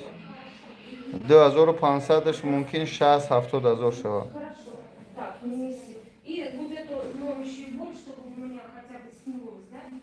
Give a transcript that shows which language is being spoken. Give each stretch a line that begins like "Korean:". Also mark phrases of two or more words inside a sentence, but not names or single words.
Tajik: 2500 ممکن 60-70 هزار شود.
Russian: принеси. И вот эту моющую воду, чтобы у меня хотя бы снялось, да?